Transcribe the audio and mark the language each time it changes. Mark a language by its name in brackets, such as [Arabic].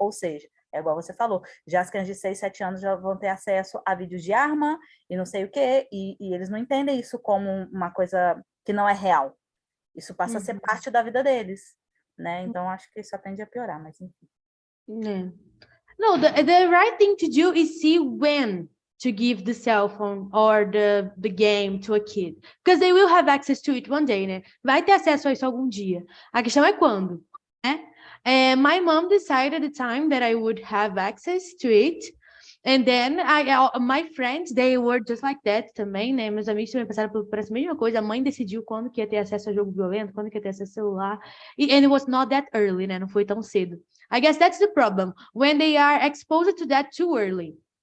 [Portuguese] Ou seja, é igual você falou, já as crianças de 6, 7 anos já vão ter acesso a vídeos de arma e não sei o quê, e eles não entendem isso como uma coisa que não é real. Isso passa a ser parte da vida deles, né? Então, acho que só tende a piorar, mas enfim. [English] Yeah. No, the right thing to do is see when to give the cell phone or the game to a kid. Because they will have access to it one day, né? [Portuguese] Vai ter acesso a isso algum dia. A questão é quando, né? [English] My mom decided at the time that I would have access to it. And then my friends, they were just like that também, né? [Portuguese] Meus amigos também passaram por essa mesma coisa. A mãe decidiu quando que ia ter acesso a jogo violento, quando que ia ter acesso a celular. [English] And it was not that early, né? [Portuguese] Não foi tão cedo. [English] I guess that's the problem. When they are exposed to that too early.